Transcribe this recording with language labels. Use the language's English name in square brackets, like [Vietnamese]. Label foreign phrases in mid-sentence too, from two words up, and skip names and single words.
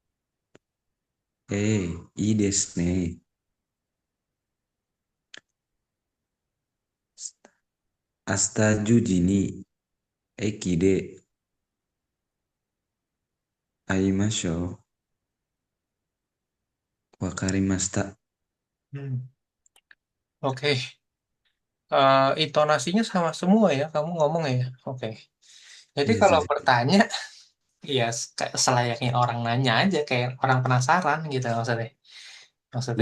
[Japanese] いいですね。明日10時に駅で会いましょう。わかりました。 Hmm. Oke. [Indonesian] Intonasinya sama semua ya, kamu ngomong ya. Oke. Jadi Iya kalau saja. bertanya, ya kayak selayaknya orang nanya aja, kayak orang penasaran gitu maksudnya. Maksudnya